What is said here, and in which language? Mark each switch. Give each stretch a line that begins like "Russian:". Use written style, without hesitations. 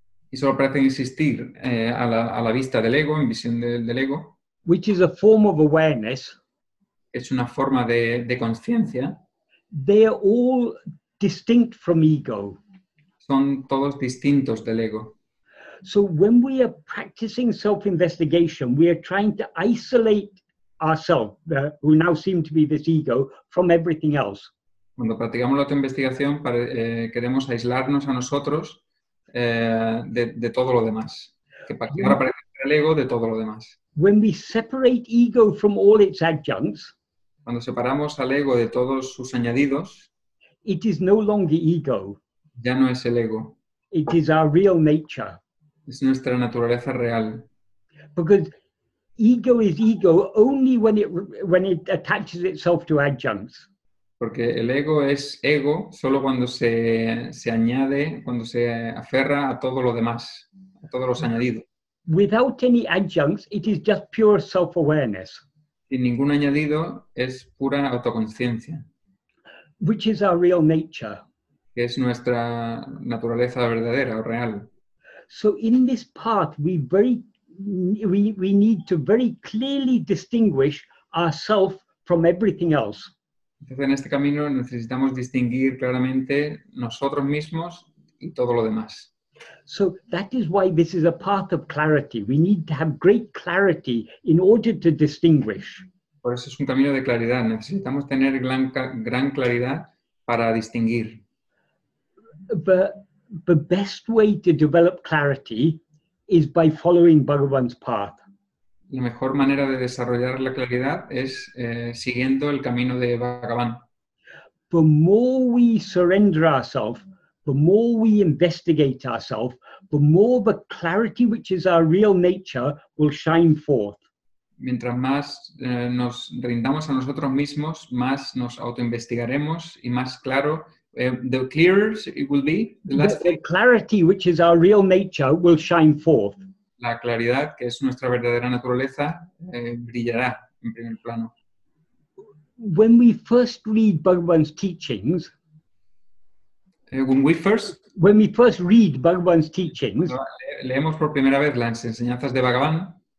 Spanish: y solo parecen existir a la vista del ego, en visión del ego,
English: which is a form of awareness,
Spanish: es una forma de conciencia,
English: they are all distinct from ego.
Spanish: Son todos distintos del ego.
English: So when we are practicing self-investigation, we are trying to isolate ourselves, who now seem to be this ego, from everything else.
Spanish: Cuando practicamos la autoinvestigación, queremos aislarnos a nosotros de todo lo demás. Que ahora parece el ego de todo lo demás.
English: When we separate ego from all its adjuncts,
Spanish: cuando separamos al ego de todos sus añadidos,
English: it is no longer ego.
Spanish: ya no es el ego,
English: It is our real nature.
Spanish: es nuestra naturaleza real.
English: Because ego is ego only when it attaches itself to adjuncts.
Spanish: Porque el ego es ego solo cuando se añade, cuando se aferra a todo lo demás, a todos los añadidos.
English: Without any adjuncts, it is just pure self-awareness,
Spanish: Sin ningún añadido es pura autoconciencia,
English: which is our real nature.
Spanish: que es nuestra naturaleza verdadera o real.
English: So in this path, we need to very clearly distinguish ourself from everything else.
Spanish: Entonces, en este camino necesitamos distinguir claramente nosotros mismos y todo lo demás.
English: So that is why this is a path of clarity. We need to have great clarity in order to distinguish.
Spanish: Por eso es un camino de claridad. Necesitamos tener gran claridad para distinguir.
English: The best way to develop clarity is by following Bhagavan's path.
Spanish: La mejor manera de desarrollar la claridad es siguiendo el camino de Bhagavan.
English: The more we surrender ourselves, the more we investigate ourselves, the more the clarity which is our real nature will shine forth.
Spanish: Mientras más nos rindamos a nosotros mismos, más nos autoinvestigaremos y más claro,
English: the clearer it will be. The clarity which is our real nature will shine forth.
Spanish: La claridad, que es nuestra verdadera naturaleza, brillará en primer plano.
English: When we first read Bhagavan's teachings, When we first read Bhagavan's teachings,
Spanish: leemos por primera vez las enseñanzas de Bhagavan,